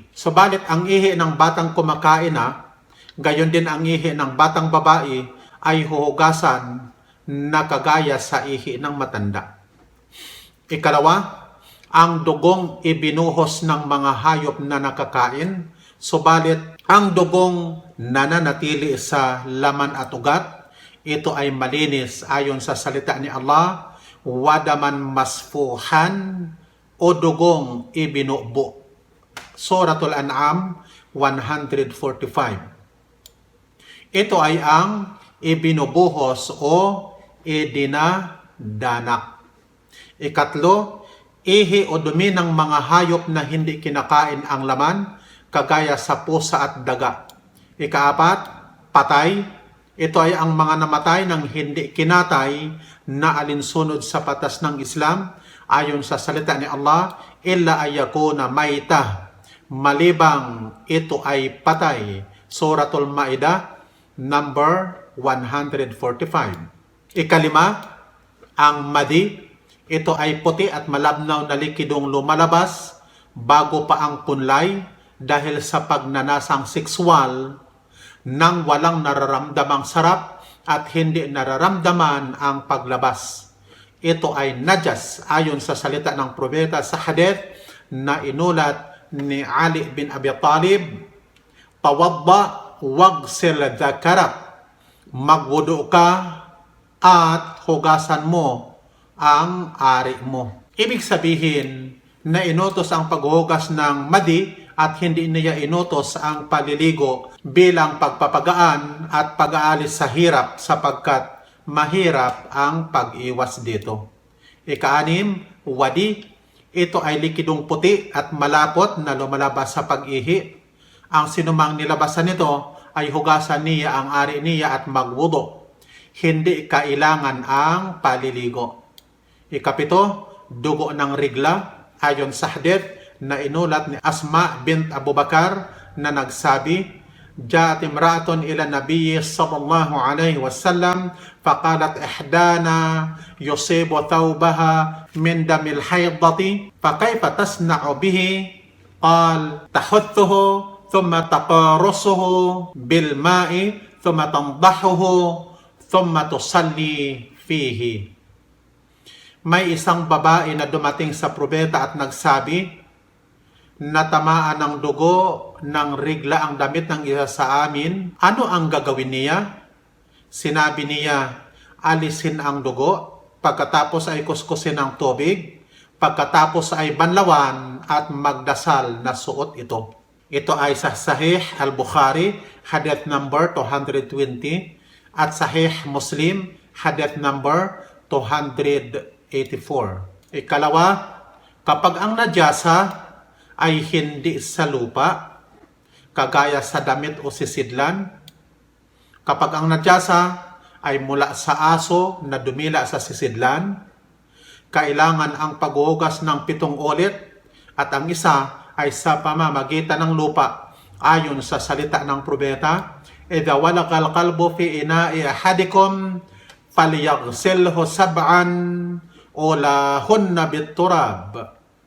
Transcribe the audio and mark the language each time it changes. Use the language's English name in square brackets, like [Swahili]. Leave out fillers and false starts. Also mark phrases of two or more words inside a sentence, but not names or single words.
[Filipino] Subalit ang ihi ng batang kumakain na, gayon din ang ihi ng batang babae ay huhugasan na kagaya sa ihi ng matanda. Ikalawa, ang dugong ibinuhos ng mga hayop na nakakain, subalit ang dugong nananatili sa laman at ugat, ito ay malinis ayon sa salita ni Allah, [Arabic] ودما مسفوحا [Filipino] o dugong ibinubo. Suratul An'am 145. Ito ay ang ibinubuhos o idinadanak. Ikatlo, ihi o dumi ng mga hayop na hindi kinakain ang laman, kagaya sa pusa at daga. Ikaapat, patay. Ito ay ang mga namatay ng hindi kinatay na alinsunod sa patas ng Islam ayon sa salita ni Allah, [Arabic] إلا أن يكون ميتة [Filipino] malibang ito ay patay. Suratul Maidah number 145. Ikalima, ang madi, ito ay puti at malabnaw na likidong lumalabas bago pa ang punlay dahil sa pagnanasang sexual nang walang nararamdamang sarap at hindi nararamdaman ang paglabas. Ito ay najas ayon sa salita ng propeta sa hadith na inulat ni Ali bin Abi Talib, [Arabic] توضأ واغسل ذكرك, [Filipino] magwudu ka at hugasan mo ang ari mo. Ibig sabihin na inutos ang paghuhugas ng madi at hindi niya inutos ang paliligo bilang pagpapagaan at pag-aalis sa hirap sapagkat mahirap ang pag-iwas dito. Ika-anim, wadi, ito ay likidong puti at malapot na lumalabas sa pag-ihi. Ang sinumang nilabasan nito ay hugasan niya ang ari niya at magwudu. Hindi kailangan ang paliligo. Ikapito, dugo ng rigla ayon sa hadith na inulat ni Asma bint Abu Bakar na nagsabi, [Arabic] جاءت امرأة إلى النبي صلى الله عليه وسلم فقالت إحدانا يصيب ثوبها من دم الحيضة فكيف تصنع به? قال تحته ثم تقرصه بالماء ثم تنضحه ثم تصلي فيه. [Filipino] May isang babae na dumating sa propeta at nagsabi, natamaan ng dugo ng rigla ang damit ng isa sa amin. Ano ang gagawin niya? Sinabi niya, alisin ang dugo, pagkatapos ay kuskusin ng tubig, pagkatapos ay banlawan at magdasal na suot ito. Ito ay sa Sahih al-Bukhari, hadith number 220, at Sahih Muslim, hadith number 284. Ikalawa, kapag ang najasa ay hindi sa lupa, kagaya sa damit o sisidlan, kapag ang najasa ay mula sa aso na dumila sa sisidlan, kailangan ang paghuhugas ng 7 ulit at ang isa ay sa pamamagitan ng lupa ayon sa salita ng propeta, [Arabic] إذا ولغ الكلب في إناء أحدكم فليغسله سبعا أولاهن بالتراب.